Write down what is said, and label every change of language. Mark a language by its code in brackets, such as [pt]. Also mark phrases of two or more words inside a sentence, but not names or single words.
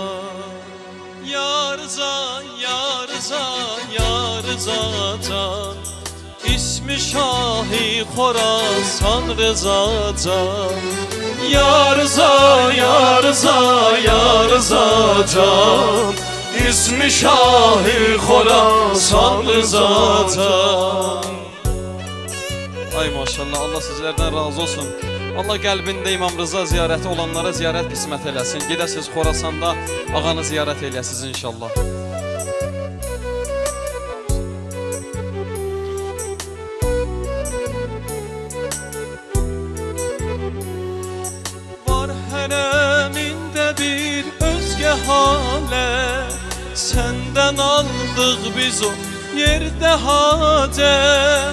[az] Ya Rıza, Ya Rıza, Ya Rıza Can, İsmi Şahi Khorasan Rıza Can. Ya Rıza, Ya Rıza, Ya Rıza Can, İsmi Şahi Khorasan Rıza Can. [tr] Ay maşallah, Allah sizlerden razı olsun. [az] Allah qəlbində İmam Rıza ziyarəti olanlara ziyarət qismət eləsin. Gedəsiz Xorasanda ağanı ziyarət eləyəsiniz inşallah. Var hərəmində bir özgə halə, səndən aldıq biz o yerdə hacət.